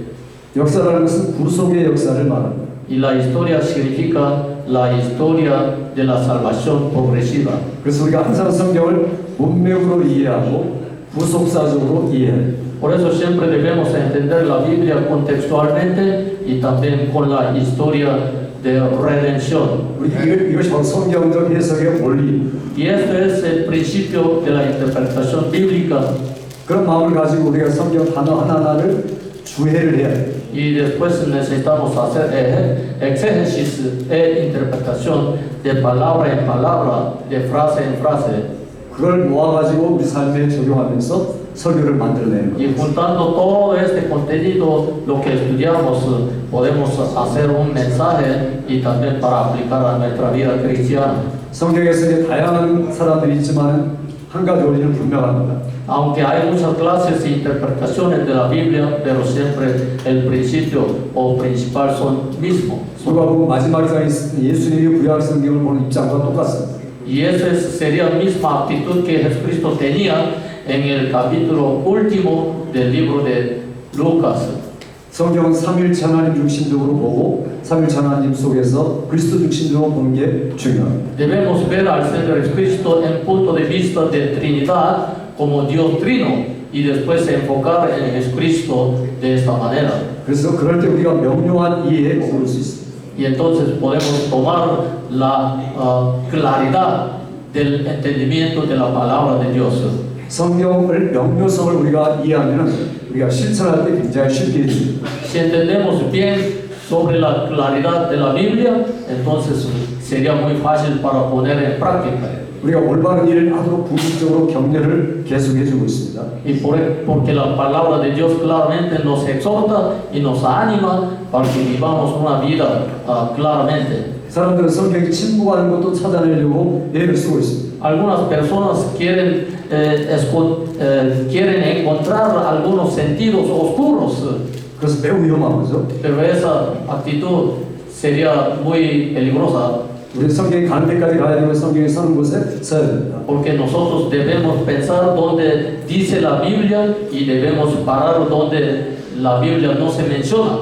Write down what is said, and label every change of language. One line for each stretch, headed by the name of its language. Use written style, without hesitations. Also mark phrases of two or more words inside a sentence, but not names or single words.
Korean: 역사라는 것은 구속의 역사를 말합니다.
Spanish: Y la historia significa la historia de la salvación progresiva.
Korean: 그래서 우리가 항상 성경을 문맥으로 이해하고 구속사적으로 이해해야 됩니다.
Spanish: Por eso siempre debemos entender la Biblia contextualmente y también con la historia de redención.
Korean: 이것이 바로 성경적 해석의 원리.
Spanish: Y esto es el principio de la interpretación bíblica.
Korean: 그런 마음을 가지고 우리가 성경 단어 하나하나를 주해를 해야 돼요.
Spanish: Y después necesitamos hacer exégesis e interpretación de palabra en palabra, de frase en frase.
Korean: 그걸 모아가지고 우리 삶에 적용하면서 설교를 만들어내는
Spanish: Y
Korean: 거예요.
Spanish: juntando todo este contenido, lo que estudiamos, podemos hacer un mensaje y también para aplicar a nuestra vida cristiana.
Korean: 성경에서 다양한 사람들이 있지만 한 가지 원리는 분명합니다.
Spanish: Aunque hay muchas clases e interpretaciones de la Biblia, pero siempre el principio o principal son mismos.
Korean: 누가복음 마지막 장에 있는 예수님이 구약 성경을 보는 입장과 똑같습니다.
Spanish: Y esa sería la misma actitud que Jesucristo tenía en el capítulo último del libro de Lucas.
Korean: 성경은 삼일체 하나님 중심적으로 보고 삼일체 하나님 속에서 그리스도 중심적으로 보는 게 중요합니다.
Spanish: Debemos ver al Señor Jesucristo en punto de vista de Trinidad como Dios Trino y después enfocar en Jesucristo de esta manera.
Korean: 그래서 그럴 때 우리가 명료한 이해에 머무를 수 있습니다.
Spanish: Y entonces podemos tomar la claridad del entendimiento de la palabra de Dios.
Korean: 성경을 명료성을 우리가 이해하면 우리가 실천할 때 굉장히 쉽게 됩니다.
Spanish: Si entendemos bien sobre la claridad de la Biblia, entonces sería muy fácil para poner en práctica.
Korean: 우리가 올바른 일을 하도록 부수적으로 격려를 계속해주고 있습니다.
Spanish: Y porque la palabra de Dios claramente nos exhorta y nos anima para que vivamos una vida claramente.
Korean: 사람들은 성경이 침묵하는 것도 찾아내려고 애를 쓰고 있습니다.
Spanish: Algunas personas quieren encontrar algunos sentidos oscuros,
Korean: 그래서 매우 위험한 거죠.
Spanish: pero esa actitud sería muy peligrosa.
Korean: 우리 성경이 가는 데까지 가야 되고 성경이 서는 곳에 서야 됩니다.
Spanish: Porque nosotros debemos pensar donde dice la Biblia y debemos parar donde la Biblia no se menciona.